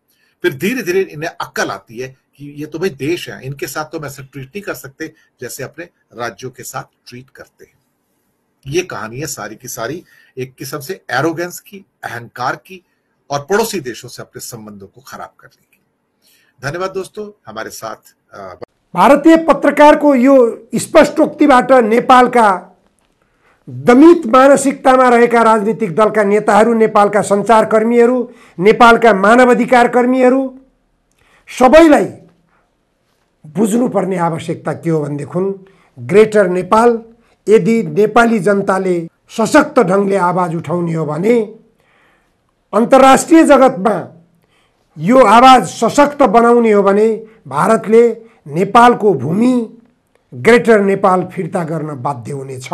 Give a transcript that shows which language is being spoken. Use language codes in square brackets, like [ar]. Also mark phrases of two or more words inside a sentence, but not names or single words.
[hi] फिर धीरे धीरे इन्हें अक्ल आती है कि ये तो भाई देश है, इनके साथ तो हम ऐसे ट्रीट नहीं कर सकते जैसे अपने राज्यों के साथ ट्रीट करते हैं। ये कहानी है सारी की सारी एक किस्म से एरोगेंस की, अहंकार की, और पड़ोसी देशों से अपने संबंधों को खराब करने की। धन्यवाद दोस्तों, हमारे साथ [ne] भारतीय पत्रकारको यो स्पष्टोक्तिबाट नेपालका दमित मानसिकतामा रहेका राजनीतिक दलका नेताहरू, नेपालका सञ्चारकर्मीहरू, नेपालका मानवाधिकार कर्मीहरू सबैलाई बुझ्नुपर्ने आवश्यकता के हो भनेदेखि ग्रेटर नेपाल यदि नेपाली जनताले सशक्त ढङ्गले आवाज उठाउने हो भने, अन्तर्राष्ट्रिय जगतमा यो आवाज सशक्त बनाउने हो भने भारतले नेपालको भूमि ग्रेटर नेपाल फिर्ता गर्न बाध्य हुनेछ।